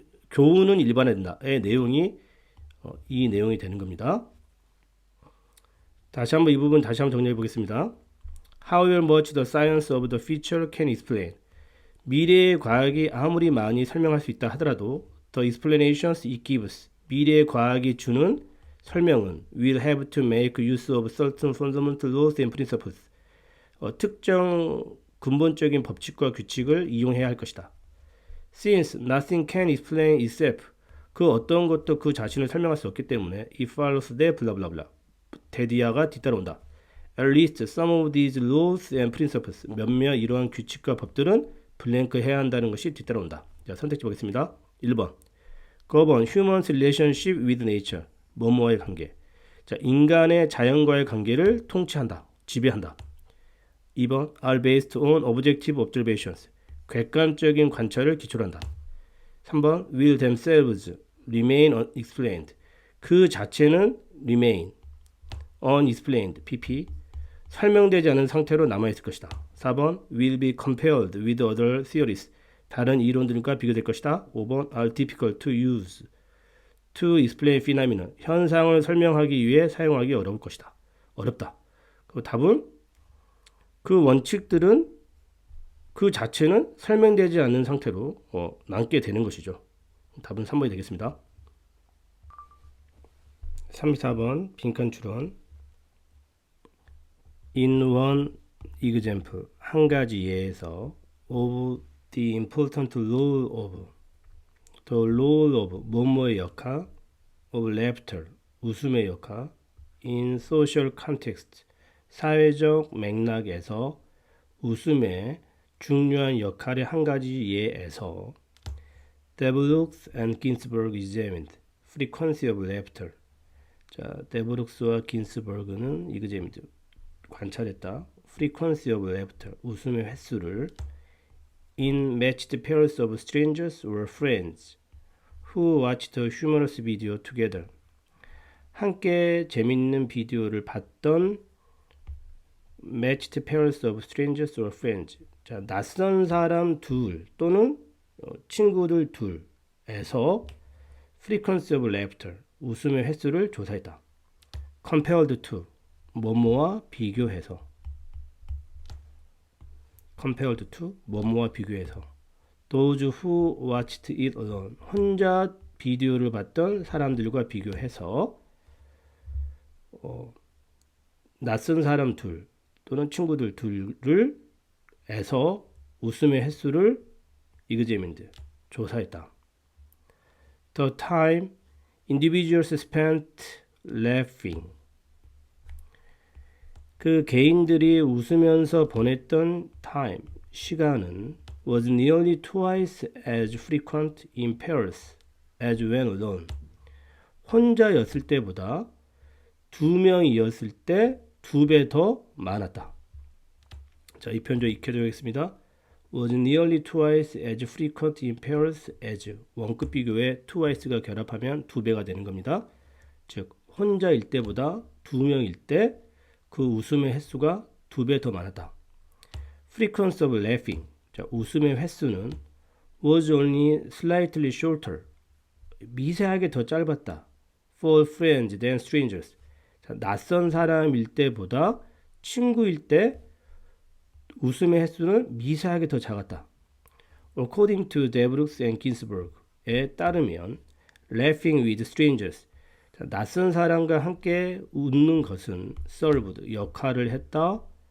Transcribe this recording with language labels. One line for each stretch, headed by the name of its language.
Korean: 교훈은 일반화된다의 내용이 이 내용이 되는 겁니다. 다시 한번 이 부분 다시 한번 정리해 보겠습니다.
English: However much the science of the future can explain.
Korean: 미래의 과학이 아무리 많이 설명할 수 있다 하더라도
English: the explanations it gives.
Korean: 미래의 과학이 주는 설명은
English: will have to make use of certain fundamental laws and principles.
Korean: 특정 근본적인 법칙과 규칙을 이용해야 할 것이다.
English: Since nothing can explain itself.
Korean: 그 어떤 것도 그 자신을 설명할 수 없기 때문에
English: it follows that blah blah blah.
Korean: 대디아가 뒤따라온다.
English: At least some of these laws and principles.
Korean: 몇몇 이러한 규칙과 법들은 블랭크 해야 한다는 것이 뒤따라온다. 자, 선택지 보겠습니다. 1번.
English: govern human's relationship with nature.
Korean: 뭐뭐와의 관계. 자, 인간의 자연과의 관계를 통치한다. 지배한다. 2번.
English: are based on objective observations.
Korean: 객관적인 관찰을 기초로 한다. 3번.
English: will themselves remain unexplained.
Korean: 그 자체는
English: remain unexplained pp
Korean: 설명되지 않은 상태로 남아있을 것이다.
English: 4번 will be compared with other theories.
Korean: 다른 이론들과 비교될 것이다.
English: 5번 are difficult to use to explain phenomena.
Korean: 현상을 설명하기 위해 사용하기 어려울 것이다. 어렵다. 그 답은 그 원칙들은 그 자체는 설명되지 않는 상태로 남게 되는 것이죠. 답은 3번이 되겠습니다. 34번 빈칸 추론.
English: In one example,
Korean: 한 가지 예에서
English: of the important role of the role of
Korean: 뭐뭐의 역할
English: of laughter
Korean: 웃음의 역할
English: in social context
Korean: 사회적 맥락에서 웃음의 중요한 역할의 한 가지 예에서
English: 데브룩스 and 긴스버그 examined frequency of laughter.
Korean: 자, 데브룩스와 긴스버그는
English: examined
Korean: 관찰했다.
English: frequency of laughter
Korean: 웃음의 횟수를
English: in matched pairs of strangers or friends who watched a humorous video together.
Korean: 함께 재밌는 비디오를 봤던
English: matched pairs of strangers or friends.
Korean: 자, 낯선 사람 둘 또는 친구들 둘에서
English: frequency of laughter,
Korean: 웃음의 횟수를 조사했다.
English: compared to,
Korean: 뭐뭐와 비교해서.
English: compared to,
Korean: 뭐뭐와 비교해서.
English: those who watched it alone,
Korean: 혼자 비디오를 봤던 사람들과 비교해서 낯선 사람 둘 또는 친구들 둘을 에서 웃음의 횟수를
English: examined,
Korean: 조사했다.
English: The time individuals spent laughing,
Korean: 그 개인들이 웃으면서 보냈던
English: time,
Korean: 시간은
English: was nearly twice as frequent in pairs as when alone.
Korean: 혼자였을 때보다 두 명이었을 때 2배 더 많았다. 자, 이 편조 익혀드리겠습니다.
English: was nearly twice as frequent in pairs as,
Korean: 원급 비교에
English: twice가
Korean: 결합하면 2배가 되는 겁니다. 즉 혼자일 때보다 2명일 때 그 웃음의 횟수가 2배 더 많았다.
English: frequency of laughing,
Korean: 자, 웃음의 횟수는
English: was only slightly shorter,
Korean: 미세하게 더 짧았다.
English: for friends than strangers,
Korean: 자, 낯선 사람일 때보다 친구일 때 웃음의 횟수는 미세하게 더 작았다.
English: According to Debrooks and Ginsburg에 따르면 laughing with strangers,
Korean: 자, 낯선 사람과 함께 웃는 것은
English: served,
Korean: 역할을 했다.